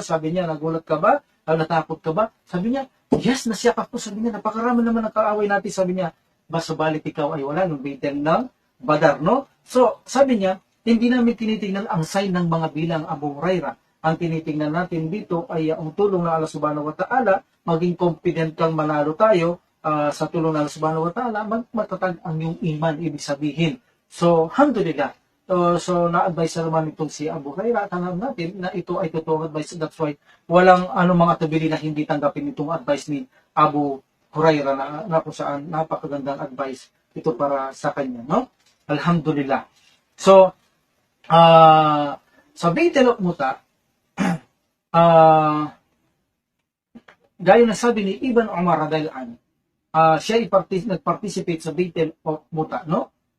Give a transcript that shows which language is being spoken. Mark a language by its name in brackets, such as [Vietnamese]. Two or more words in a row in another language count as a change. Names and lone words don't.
[Filipino] Sabi niya, nagulat ka ba? Natakot ka ba? Sabi niya, yes, nasyak ako. Sabi niya, napakarami naman ng kaaway natin. Sabi niya, subalit ikaw ay wala nung battle ng Badar, no? So sabi niya, hindi namin tinitingnan ang sign ng mga bilang Abu Huraira. Ang tinitingnan natin dito ay ang tulong ng Allah [Arabic] سبحانه وتعالى, [Filipino] maging confident kang manalo tayo sa tulong ng Allah [Arabic] سبحانه وتعالى, [Filipino] matatag ang iyong iman, ibig sabihin. So, alhamdulillah. So, na-advise naman itong si Abu Huraira, tanggap natin na ito ay totoong advice. [English] That's why, [Filipino] walang mga atubili na hindi tanggapin itong advice ni Abu Huraira na kung saan napakagandang advice ito para sa kanya, no? Alhamdulillah. So, sa Battle of Muta, gaya na sabi ni Ibn Umar [Arabic] رضي الله عنه, [Filipino] siya ay nag-participate sa Battle of Muta, no?